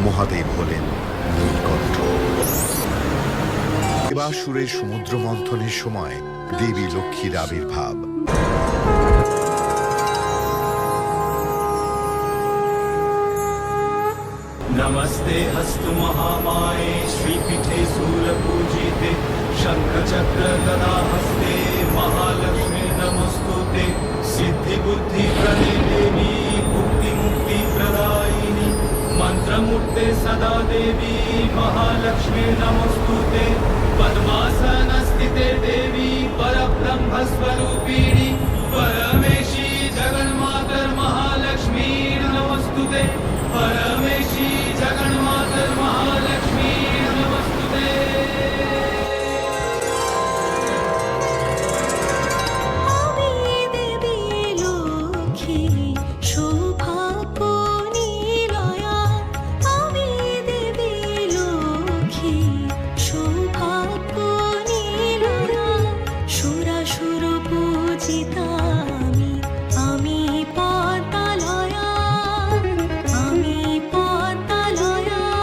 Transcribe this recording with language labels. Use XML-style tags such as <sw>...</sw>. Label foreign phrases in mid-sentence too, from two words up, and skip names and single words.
<bn>মহাদেব হলেন নীলকণ্ঠ। দেবাসুরের সমুদ্র মন্থনের সময় দেবী লক্ষ্মীর আবির্ভাব।</bn> <sa>नमस्ते हस्तु महामाये श्रीपीठे शूलपूजिते शंखचक्र गदा हस्ते महालक्ष्मी नमस्तुते सिद्धि बुद्धि प्रदे देवी मुक्ति मुक्ति प्रदायिनी मंत्रमूर्ते सदा देवी महालक्ष्मी नमस्तुते पद्मासन स्थिते देवी परब्रह्म स्वरूपिणी परमेशी जगन्मातर महालक्ष्मी नमस्तुते परमेशी जगन्मातर महालक्ष्मी नमस्तुते।</sa> <bn>আমি দেবী লক্ষ্মী সৌভাগ্য নিলয়া, আমি দেবী লক্ষ্মী সৌভাগ্য নিলয়া, সুরাসুর পূজিতা আমি পদ্মালয়া, আমি পদ্মালয়া।</bn>